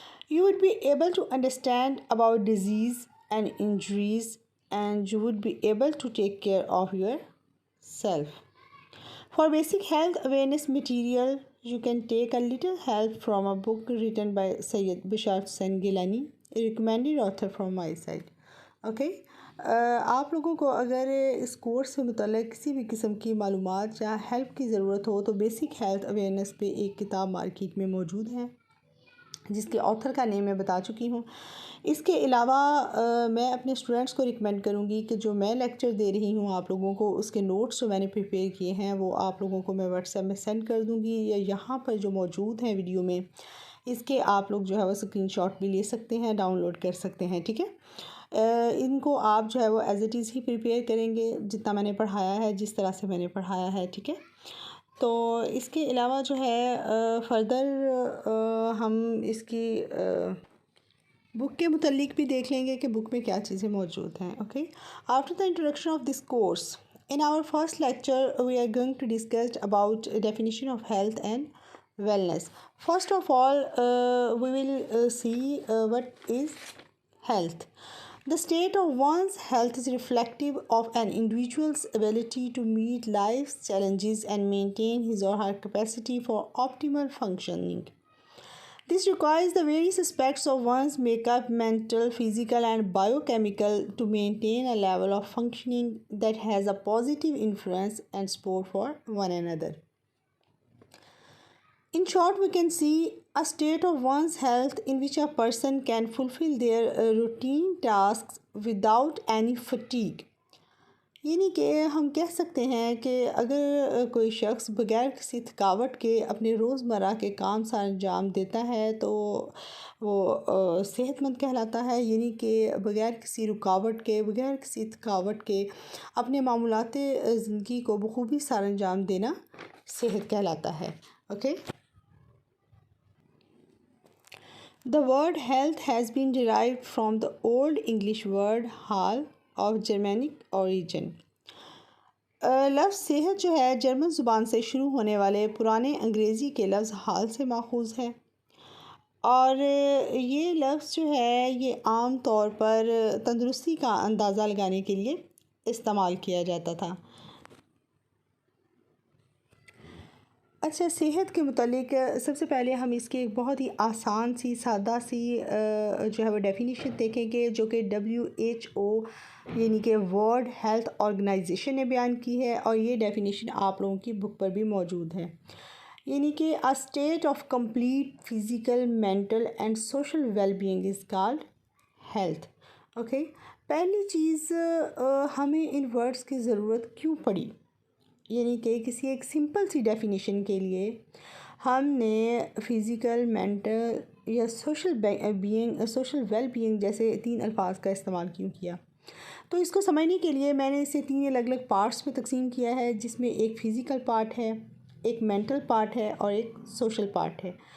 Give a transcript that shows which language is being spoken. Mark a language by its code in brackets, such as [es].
[en] You would be able to understand about disease and injuries, and you would be able to take care of yourself. For basic health awareness material, you can take a little help from a book written by Sayyid Bishar Hussain Gilani, a recommended author from my side. Okay? [ur] آپ لوگوں کو اگر اس course سے متعلق کسی بھی قسم کی معلومات یا ہیلپ کی ضرورت ہو تو بیسک ہیلتھ اویئرنیس پہ ایک کتاب مارکیٹ میں موجود ہے جس کے آتھر کا نیم میں بتا چکی ہوں. اس کے علاوہ میں اپنے اسٹوڈنٹس کو ریکمینڈ کروں گی کہ جو میں لیکچر دے رہی ہوں آپ لوگوں کو، اس کے نوٹس جو میں نے پریپیئر کیے ہیں وہ آپ لوگوں کو میں واٹس ایپ میں سینڈ کر دوں گی، یا یہاں پر جو موجود ہیں ویڈیو میں اس کے آپ لوگ جو ہے وہ اسکرین شاٹ بھی لے سکتے ہیں، ڈاؤن لوڈ کر سکتے ہیں. ٹھیک ہے، ان کو آپ جو ہے وہ [en] as it is [ur] he prepare کریں گے جتنا میں نے پڑھایا ہے، جس طرح سے میں نے پڑھایا ہے. ٹھیک ہے، تو اس کے علاوہ جو ہے فردر ہم اس کی بک کے متعلق بھی دیکھ لیں گے کہ بک میں کیا چیزیں موجود ہیں. [en] Okay, after the introduction of this course in our first lecture we are going to discuss about definition of health and wellness. First of all, we will see what is health. The state of one's health is reflective of an individual's ability to meet life's challenges and maintain his or her capacity for optimal functioning. This requires the various aspects of one's makeup, mental, physical, and biochemical, to maintain a level of functioning that has a positive influence and support for one another. In short, we can see a state of one's health in which a person can fulfill their routine tasks without any fatigue. [ur] یعنی کہ ہم کہہ سکتے ہیں کہ اگر کوئی شخص بغیر کسی تھکاوٹ کے اپنے روزمرہ کے کام سر انجام دیتا ہے تو وہ صحت مند کہلاتا ہے. یعنی کہ بغیر کسی رکاوٹ کے، بغیر کسی تھکاوٹ کے اپنے معمولات زندگی کو بخوبی سر انجام دینا صحت کہلاتا ہے. [en] Okay, The word health has been derived from the Old English word "health" of Germanic origin. [ur] لفظ صحت جو ہے جرمن زبان سے شروع ہونے والے پرانے انگریزی کے لفظ حال سے ماخوذ ہے، اور یہ لفظ جو ہے یہ عام طور پر تندرستی کا اندازہ لگانے کے لیے استعمال کیا جاتا تھا. اچھا، صحت کے متعلق سب سے پہلے ہم اس کے ایک بہت ہی آسان سی سادہ سی جو ہے وہ ڈیفینیشن دیکھیں گے، جو کہ WHO یعنی کہ ورلڈ ہیلتھ آرگنائزیشن نے بیان کی ہے، اور یہ ڈیفینیشن آپ لوگوں کی بک پر بھی موجود ہے. یعنی کہ [en] a state of complete physical, mental and social well-being is called health. [ur] Okay, پہلی چیز ہمیں ان ورڈز کی ضرورت کیوں پڑی؟ یعنی کہ کسی ایک سمپل سی ڈیفینیشن کے لیے ہم نے فزیکل، مینٹل یا سوشل ویل بینگ جیسے 3 الفاظ کا استعمال کیوں کیا؟ تو اس کو سمجھنے کے لیے میں نے اسے 3 الگ الگ پارٹس میں تقسیم کیا ہے، جس میں ایک فزیکل پارٹ ہے، ایک مینٹل پارٹ ہے اور ایک سوشل پارٹ ہے.